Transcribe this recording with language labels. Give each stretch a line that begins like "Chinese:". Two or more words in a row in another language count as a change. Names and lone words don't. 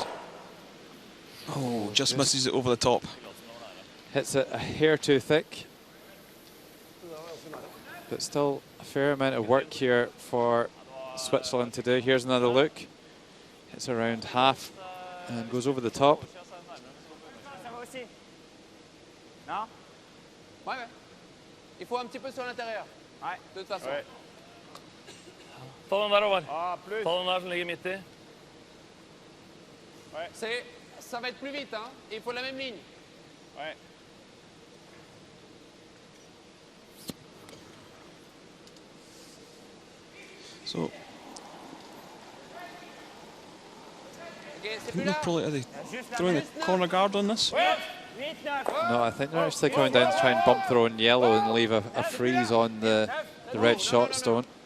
English: Oh, just misses it over the top. Hits it a hair too thick. But still a fair amount of work here for Switzerland to do. Here's another look. Hits around half and goes over the top.
French: Ouais, ouais. Il faut un petit peu sur l'intérieur. Ouais, de toute façon.
Norwegian: Ta den der over. Ta den der som ligger midt i.
French: Ça va être plus vite, hein. Il faut la même ligne. Ouais.
English: So, probably, are they throwing the corner guard on this? No, I think they're actually coming down to try and bump their own yellow and leave a freeze on the red shot stone.